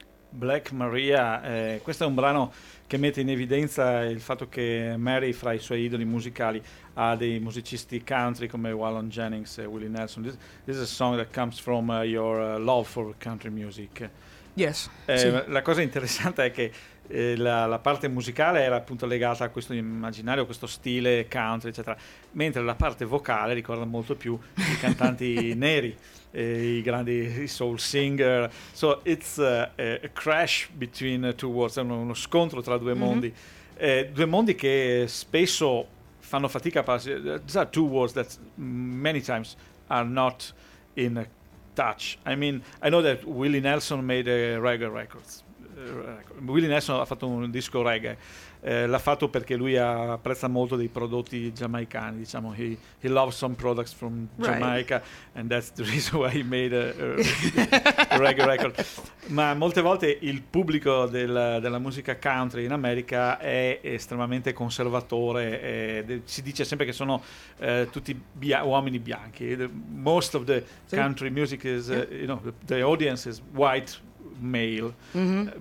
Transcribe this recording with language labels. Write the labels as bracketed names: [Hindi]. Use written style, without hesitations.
[Italian] Black Maria, questo è un brano che mette in evidenza il fatto che Mary, fra i suoi idoli musicali, ha dei musicisti country come Waylon Jennings e Willie Nelson. [English] This is a song that comes from your love for country music. Yes. [Italian] Sì. La cosa interessante è che la parte musicale era appunto legata a questo immaginario, a questo stile country, eccetera, mentre la parte vocale ricorda molto più i cantanti neri, i grandi soul singer. [English] So it's a crash between two worlds, [Italian] uno scontro tra due mondi, [English] mm-hmm. [Italian] Due mondi che spesso fanno fatica a passare. [English] These are two worlds that many times are not in touch. I mean, I know that Willie Nelson made reggae records. [Italian] Willie Nelson ha fatto un disco reggae, l'ha fatto perché lui apprezza molto dei prodotti giamaicani, diciamo, [English] he loves some products from Jamaica, right. And that's the reason why he made a reggae record. [Italian] Ma molte volte il pubblico della musica country in America è estremamente conservatore, si dice sempre che sono tutti uomini bianchi. [English] Most of the country music is, yeah. You know, the audience is white male, mm-hmm.